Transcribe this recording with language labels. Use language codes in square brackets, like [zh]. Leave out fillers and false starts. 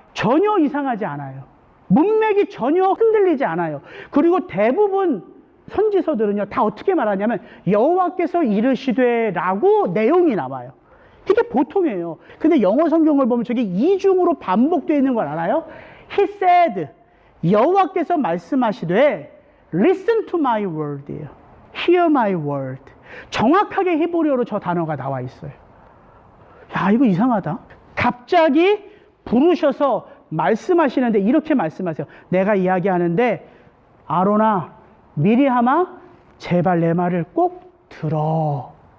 [ko] 전혀 이상하지 않아요. 문맥이 전혀 흔들리지 않아요. 그리고 대부분 선지서들은요 다 어떻게 말하냐면 여호와께서 이르시되 라고 내용이 나와요. 이게 보통이에요. 근데 영어 성경을 보면 저게 이중으로 반복되어 있는 걸 알아요? [en] He said, [ko] 여호와께서 말씀하시되 [en] listen to my word예요. Hear my word. [ko] 정확하게 히브리어로 저 단어가 나와 있어요. 야, 이거 이상하다. 갑자기 부르셔서 말씀하시는데 이렇게 말씀하세요. 내가 이야기하는데 아론아, 미리암아, 제발 내 말을 꼭 들어.